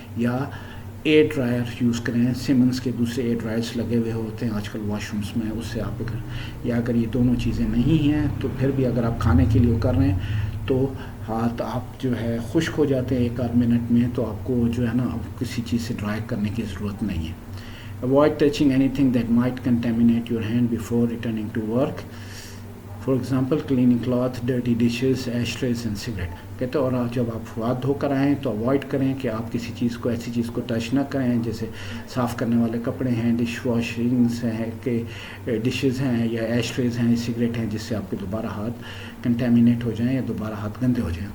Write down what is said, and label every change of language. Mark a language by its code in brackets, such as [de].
[ur] یا year dryer use کریں, سیمنس کے دوسرے ایئر ڈرائرس لگے ہوئے ہوتے ہیں آج کل واش رومس میں, اس سے آپ یا اگر یہ دونوں چیزیں نہیں ہیں تو پھر بھی اگر آپ کھانے کے لیے کر رہے ہیں تو ہاتھ آپ جو ہے خشک ہو جاتے ہیں 1-8 منٹ میں, تو آپ کو جو ہے نا کسی چیز سے ڈرائی کرنے کی ضرورت نہیں ہے. [en] Avoid touching anything that might contaminate your hand before returning to work. For example cleaning cloth, dirty dishes, ashtrays and cigarette. [ur] کہتے ہیں اور جب آپ ہاتھ دھو کر آئیں تو اوائڈ کریں کہ آپ کسی چیز کو ایسی چیز کو ٹچ نہ کریں جیسے صاف کرنے والے کپڑے ہیں, ڈش واشنگس ہیں کہ ڈشز ہیں یا ایشٹریز ہیں, سگریٹ ہیں, جس سے آپ کے دوبارہ ہاتھ کنٹامینیٹ ہو جائیں یا دوبارہ ہاتھ گندے ہو جائیں.